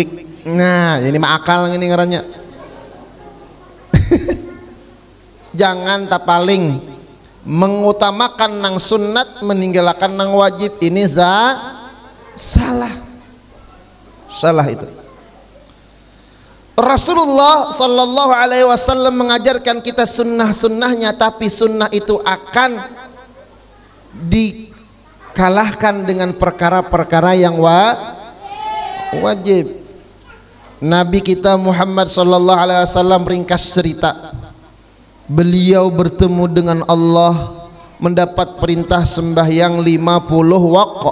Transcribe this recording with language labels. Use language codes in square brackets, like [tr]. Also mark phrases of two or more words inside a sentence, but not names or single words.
[bjn] Nah ini maakal ini ngarannya. Jangan tak paling mengutamakan nang sunat meninggalkan nang wajib, ini salah itu. [id] Rasulullah [ar] صلى الله عليه وسلم [id] mengajarkan kita sunnah-sunnahnya, tapi sunnah itu akan dikalahkan dengan perkara-perkara yang wajib. Nabi kita Muhammad [ar] صلى الله عليه وسلم [id] ringkas cerita, beliau bertemu dengan Allah, mendapat perintah sembahyang 50 waqt.